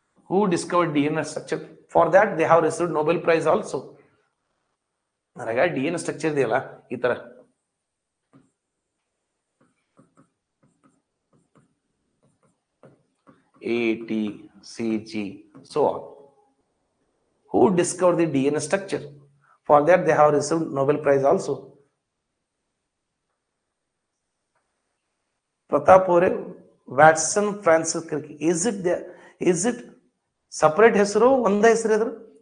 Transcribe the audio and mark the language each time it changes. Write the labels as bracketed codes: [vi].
[en] Who discovered DNA structure? For that they have received Nobel Prize also. [kn] ಅರಾಗ DNA structure ಇದೆಯಲ್ಲ ಈ ತರ ATCG [en] so on. Who discovered the DNA structure? For that they have received Nobel Prize also. [kn] Pratap ಅವರೇ, Watson, Francis ಕ್ರಿಕ್, [en] is it separate [kn] ಹೆಸರು ಒಂದೇ ಹೆಸರು ಇದ್ರು?